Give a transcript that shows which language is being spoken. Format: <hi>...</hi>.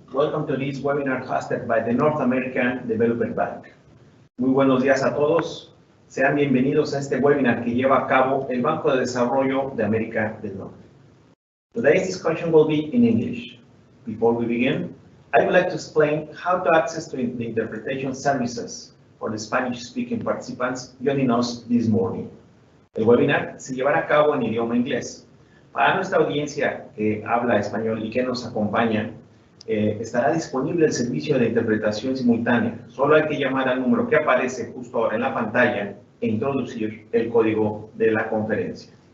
<en>Welcome to this webinar hosted by the North American Development Bank.</en> <es>Muy buenos días a todos. Sean bienvenidos a este webinar que lleva a cabo el Banco de Desarrollo de América del Norte.</es> <en>Today's discussion will be in English. Before we begin, I would like to explain how to access the interpretation services for the Spanish-speaking participants joining us this morning.</en> <es>El webinar se llevará a cabo en idioma inglés. Para nuestra audiencia que habla español y que nos acompaña, estará disponible el servicio de interpretación simultánea. Solo hay que llamar al número que aparece justo ahora en la pantalla e introducir el código de la conferencia.</es>